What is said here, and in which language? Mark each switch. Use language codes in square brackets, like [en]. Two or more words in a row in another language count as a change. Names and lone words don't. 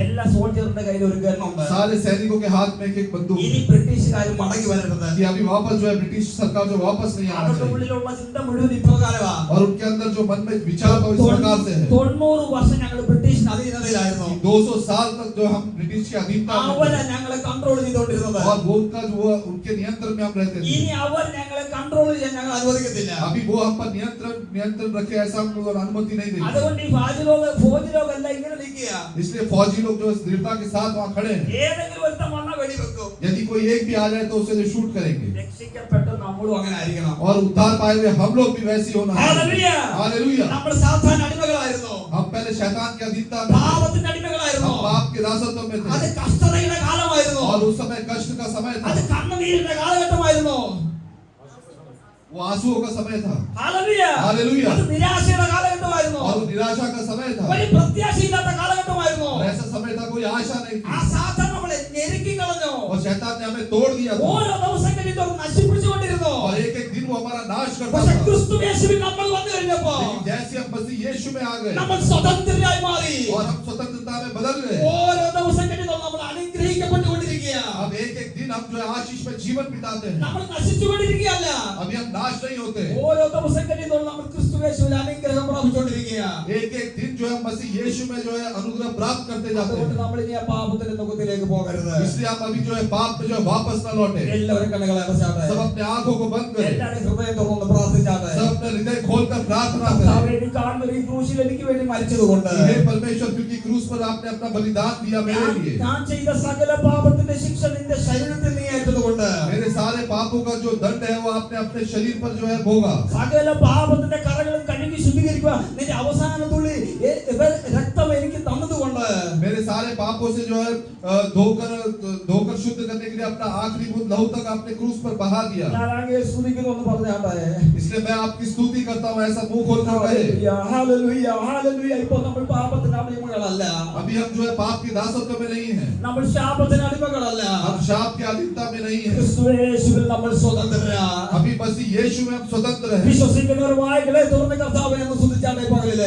[ml] എല്ലാ സോൾജറിന്റെ കയ്യിൽ ഒരു ഗണ്ണുണ്ട്. [hi] सारे सैनिकों के हाथ में एक बंदूक [ml] ഇനി [hi] है [ml] ബ്രിട്ടീഷുകാർ മടങ്ങി വരരുത്. [hi] कि अभी वापस जो है ब्रिटिश सरकार जो वापस नहीं आना [ml] അവരുടെ [hi] चाहिए। [ml] ഉള്ളിലുള്ള ചിന്ത മുഴുവൻ ഇപ്രകാരമാ. [hi] और उनके अंदर जो मन में विचार था इस प्रकार से है [ml] 90 വർഷം ഞങ്ങൾ ബ്രിട്ടീഷിന്റെ അധീനതയിലായിരുന്നു. [hi] 200 साल तक जो हम ब्रिटिश की अधीनता में [ml] അവരെ [hi] थे [ml] ഞങ്ങളെ കൺട്രോൾ ചെയ്തുകൊണ്ടിരുന്നത്. [hi] और वो उनका जो उनके नियंत्रण में हम रहते थे। [ml] ഇനി അവർ ഞങ്ങളെ കൺട്രോൾ ചെയ്യാൻ ഞങ്ങൾ അനുവദിക്കത്തില്ല. [hi] अभी वो हम पर नियंत्रण रखे ऐसा हम लोग अनुमति नहीं देंगे। [ml] അതുകൊണ്ട് ഈ ഫൗജി ലോക എല്ലാം ഇങ്ങനെ നിൽക്കുക. [hi] इसलिए फौजी लोग जो दृढ़ता के साथ वहाँ खड़े हैं। [ml] ഏതെങ്കിലും ഒരുത്തൻ വന്നാൽ വെടിവെക്കും. [hi] यदि कोई एक भी आ जाए तो उसे जो शूट करेंगे। [ml] രക്ഷിക്കപ്പെട്ട നമ്മളും അങ്ങനെ ആയിരിക്കണം. [hi] और उद्धार पाए हुए हम लोग भी वैसे ही होना है। [ml] ഹല്ലേലൂയ. [hi] हालेलुया। [ml] നമ്മൾ സാത്താൻ അടിമകളായിരുന്നു. [hi] हम पहले शैतान के अधीनता में थे, [ml] പാപത്തിന്റെ അടിമകളായിരുന്നു. [hi] हम पाप के दासत्व में [ml] അത് [hi] थे [ml] കഷ്ടതയുടെ കാലമായിരുന്നു. [hi] और उस समय कष्ट का समय [ml] അത് [hi] था, [ml] കണ്ണുനീരിന്റെ കാലഘട്ടമായിരുന്നു. [hi] वो आंसुओं का समय था। [ml] ഹല്ലേലൂയ. [hi] हालेलुया। [ml] അത് നിരാശയുടെ കാലഘട്ടമായിരുന്നു. [hi] और वो निराशा का समय था [ml] ഒരു പ്രത്യാശയില്ലാത്ത കാലഘട്ടമായിരുന്നു. [hi] और ऐसा समय था कोई आशा नहीं [ml] ആ [hi] थी [ml] സാത്താൻ നമ്മളെ ഞെരുക്കി കളഞ്ഞു. [hi] और शैतान ने हमें तोड़ दिया था [ml] ഓരോ ദിവസം കഴിഞ്ഞിട്ട് നശിപ്പിച്ചുകൊണ്ടിരുന്നു. [hi] और एक एक दिन वो हमारा नाश करता [ml] പക്ഷെ [hi] था। [ml] ക്രിസ്തു യേശുവിൽ നമ്മൾ വന്നു കഴിഞ്ഞപ്പോ [hi] लेकिन जैसे हम मसीह यीशु में आ गए [ml] നമ്മൾ സ്വതന്ത്രരായി മാറി. [hi] और हम स्वतंत्रता में बदल गए। [ml] ഓരോ ദിവസം കഴിഞ്ഞിട്ട് നമ്മൾ അനുഗ്രഹിക്കപ്പെട്ടുകൊണ്ടിരിക്കുക. [hi] अब एक एक दिन हम जो है आशीष में जीवन बिताते हैं। [ml] നമ്മൾ നശിച്ചുകൊണ്ടിരിക്കുകയല്ല. [hi] अभी हम नाश नहीं होते। [ml] ഓരോ ദിവസം കഴിഞ്ഞിട്ട് നമ്മൾ ക്രിസ്തു യേശുവിൽ അനുഗ്രഹം പ്രാപിച്ചുകൊണ്ടിരിക്കുക. [hi] एक एक दिन जो है मसीह यीशु में जो है अनुग्रह प्राप्त करते जाते [ml] അതുകൊണ്ട് [hi] हैं। [ml] നമ്മൾ ഇനി ആ പാപത്തിന്റെ മുഖത്തിലേക്ക് പോകരുത്. [hi] इसलिए हम अभी जो है पाप में जो है वापस न लौटे। [ml] എല്ലാവരും കണ്ണുകളെ അടച്ചാട്ടെ. [hi] सब अपने आंखों को बंद करें, [ml] എല്ലാവരും ഹൃദയം തുറന്ന് പ്രാർത്ഥിച്ചാട്ടെ. [hi] सब अपने हृदय खोलकर प्रार्थना करें। [ml] അവരെ കാണുന്ന ഈ ക്രൂശിൽ എനിക്ക് വേണ്ടി മരിച്ചതുകൊണ്ട് [hi] हे परमेश्वर, क्योंकि क्रूस पर आपने अपना बलिदान दिया मेरे लिए, [ml] ഞാൻ ചെയ്ത സകല പാപത്തിന്റെ ശിക്ഷ നിന്റെ ശരീരത്തിൽ നീ ഏറ്റതുകൊണ്ട് [hi] मेरे सारे पापों का जो दंड है वो आपने अपने शरीर पर जो है भोगा। [ml] സകല പാപത്തിന്റെ കറകളും കഴുകി ശുദ്ധീകരിക്കുക നിന്റെ അവസാന തുള്ളി രക്തം എനിക്ക് തന്നതുകൊണ്ട് [hi] मेरे सारे पापों से जो है धोकर शुद्ध करने के लिए अपना आखिरी बूंद लहू तक आपने क्रूस पर बहा दिया। [ml] ഞാൻ അങ്ങയെ സ്തുതിക്കുന്നു എന്ന് പറഞ്ഞാട്ടെ. [hi] इसलिए मैं आपकी स्तुति करता हूँ, ऐसा मुंह खोलकर कहे। [ml] ഹല്ലേലൂയ ഹല്ലേലൂയ. ഇപ്പോൾ നമ്മൾ പാപത്തിന് അടിമകളല്ല. [hi] अभी हम जो है पाप की दासत्व में नहीं है, [ml] നമ്മൾ ശാപത്തിന് അടിമകളല്ല. [hi] हम शाप की अधीनता में नहीं है। [ml] ക്രിസ്തു യേശുവിൽ നമ്മൾ സ്വതന്ത്രരാ. [hi] अभी मसीह यीशु में हम स्वतंत्र हैं। [ml] വിശ്വസിക്കുന്നവർ വായ്കളെ തുറന്ന് കർത്താവിനെ ഒന്ന് സ്തുതിച്ചാട്ടെ പകലില്.